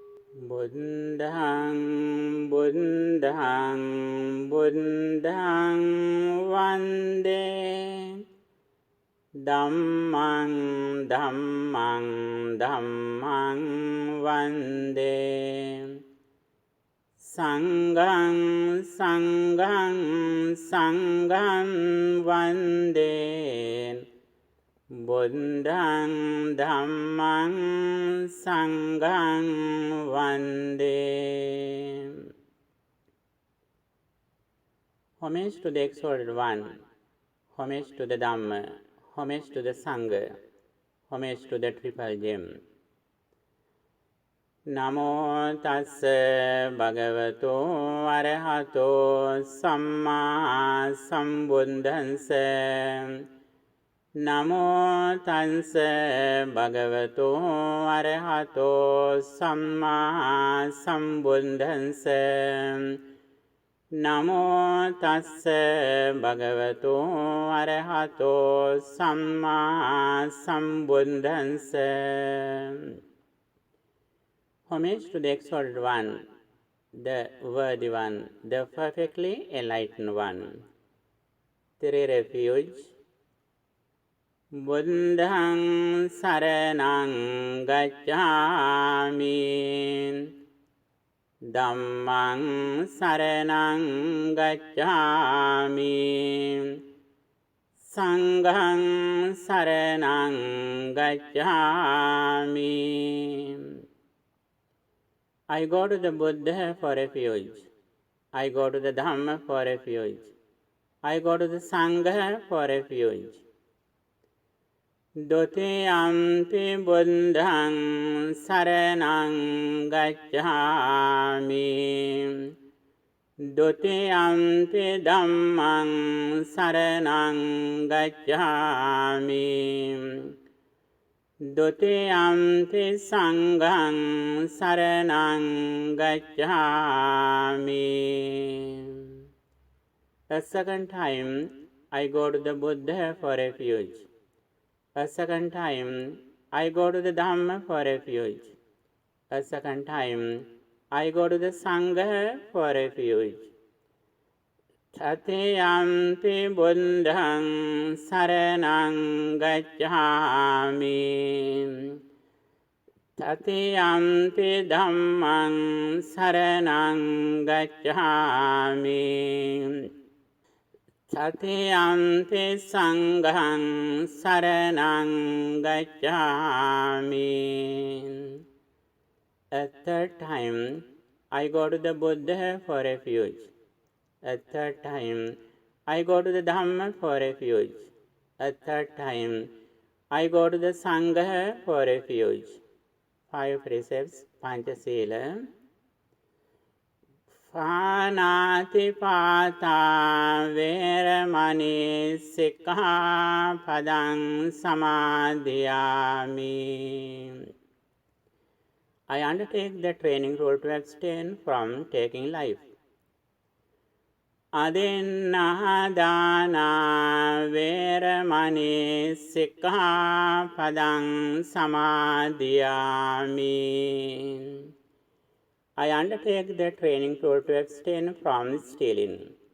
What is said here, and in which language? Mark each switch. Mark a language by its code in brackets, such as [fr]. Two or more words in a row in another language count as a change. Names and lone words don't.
[pi] Buddhaṃ Buddhaṃ Buddhaṃ Vande Dhammang Dhammang Dhammang Vande Sanghang Sanghang Sanghang Vande Buddhaṃ Dhammang Sanghang Vande. [en] Homage to the Exalted One, homage to the Dhamma, homage to the Sangha, homage to the Triple Gem. [pi] Namo tassa bhagavato arahato samma sambuddhassa. Namo tassa bhagavato arahato samma sambuddhassa. Namo tassa bhagavato arahato samma sambuddhassa. [en] Homage to the Exalted One, the Worthy One, the perfectly enlightened One. Three refuge. [pi] Buddhaṃ saraṇaṃ gacchāmi, Dhammaṃ saraṇaṃ gacchāmi, Sanghang saraṇaṃ gacchāmi. [en] I go to the Buddha for refuge. I go to the Dhamma for refuge. I go to the Sangha for refuge. [pi] Dutiyampi Buddhaṃ saraṇaṃ gacchāmi, Dutiyampi Dhammaṃ saraṇaṃ gacchāmi, Dutiyampi Sanghang saraṇaṃ gacchāmi. [en] A second time, I go to the Buddha for refuge. A second time, I go to the Dhamma for refuge. A second time, I go to the Sangha for refuge. [pi] Tatiyampi Buddhaṃ saraṇaṃ gacchāmi, Tatiyampi Dhammaṃ saraṇaṃ gacchāmi, Tatiyampi Sanghang saraṇaṃ gacchāmi. [en] A third time, I go to the Buddha for refuge. A third time, I go to the Dhamma for refuge. A third time, I go to the Sangha for refuge. 5 precepts, Panchasila. [pi] Pānāti pātā veramani sikkhapadang samadhiyāmi. [en] I undertake the training role to abstain from taking life. [pi] Adinnahdāna veramani sikkhapadang samadhiyāmi. [en] I undertake the training role to abstain from stealing.